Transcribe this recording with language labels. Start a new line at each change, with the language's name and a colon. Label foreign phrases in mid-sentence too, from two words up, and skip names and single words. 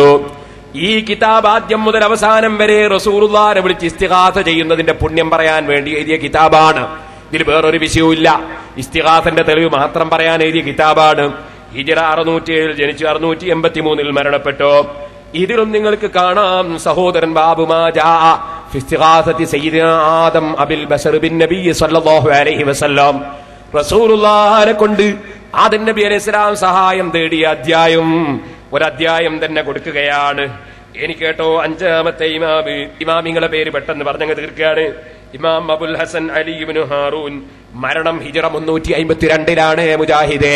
Malayalam: ഈ കിതാബ് ആദ്യം മുതൽ അവസാനം വരെ റസൂലുള്ളാഹിനെ വിളിച്ച് ഇസ്തിഗാസ ചെയ്യുന്നതിന്റെ പുണ്യം പറയാൻ വേണ്ടി എഴുതിയ കിതാബാണ്. ഇതിൽ വേറൊരു വിഷയവും ഇല്ല, ഇസ്തിഗാസന്റെ തെളിവ് മാത്രം പറയാൻ എഴുതിയ കിതാബാണ്. ഹിജ്റ 607 ജനിച്ച് 683 മരണപ്പെട്ടു. ഇതിലും നിങ്ങൾക്ക് കാണാം സഹോദരൻ
Arabic: باب ما جاء في استغاثة سيدنا آدم أبي البشر بالنبي صلى الله عليه وسلم
Malayalam: റസൂലുള്ളാഹിനെ കൊണ്ട് ആദം നബി അലൈഹിസ്സലാം സഹായം തേടിയ ഒരധ്യായം തന്നെ കൊടുക്കുകയാണ്. എനിക്ക് കേട്ടോ, അഞ്ചാമത്തെ ഇമാമിങ്ങളെ പേര് പെട്ടെന്ന് പറഞ്ഞങ്ങ് തീർക്കുകയാണ്. ഇമാം അബുൽ ഹസൻ അലി ഇബ്നു ഹാറൂൻ, മരണം ഹിജ്റ 352 മുജാഹിദേ.